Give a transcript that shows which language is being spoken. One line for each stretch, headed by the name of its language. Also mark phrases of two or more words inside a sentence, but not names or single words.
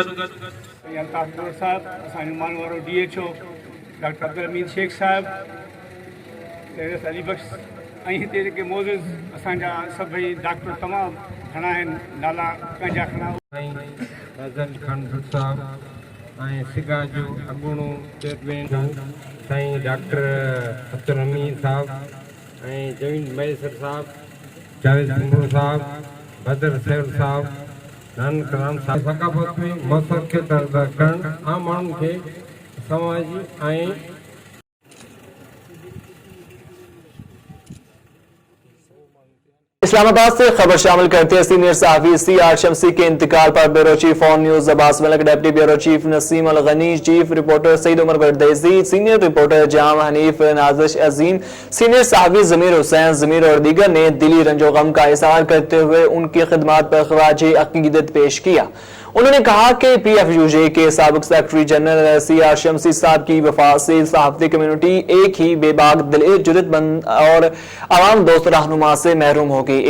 Sindhi: अल्ताफ़ साहब, असांजो मान वारो DHO डॉक्टर अब्दुल हमीद शेख साहब, अली बख्श ऐं हिते जेके मौजूद असांजा सभई डॉक्टर तमामु घणा आहिनि, नाला पंहिंजा खणा। फैज़ल खान भट्ट साहब ऐं सिगा जो अॻूणो चेयरमैन साईं डॉक्टर अब्दुल हमीद साहब ऐं जमीन मैसर साहब, जावेद सिंघू साहब, बदर सैल साहब, नानक राम साहब। सकाफ़त में मक़सद खे तरफ़ करणु आम माण्हुनि खे समाजी ऐं
Urdu: اسلام آباد سے خبر شامل کرتے ہیں. سینئر صحافی CR شمسی کے انتقال پر
English: bureau chief on news
Urdu: عباس ملک,
English: deputy bureau chief
Urdu: نسیم الغنی,
English: chief reporter
Urdu: سعید عمر بردیسی,
English: senior reporter
Urdu: جام حنیف، نازش عظیم، سینئر صحافی ضمیر حسین ضمیر اور دیگر نے دلی رنج و غم کا اظہار کرتے ہوئے ان کی خدمت پر خراج عقیدت پیش کیا. انہوں نے کہا کہ PFUJ کے سابق
English: secretary general
Urdu: CR شمسی صاحب کی وفات سے صحافتی کمیونٹی ایک ہی بیباک دل، جرأت مند اور عوام دوست رہنما سے محروم ہو گئی.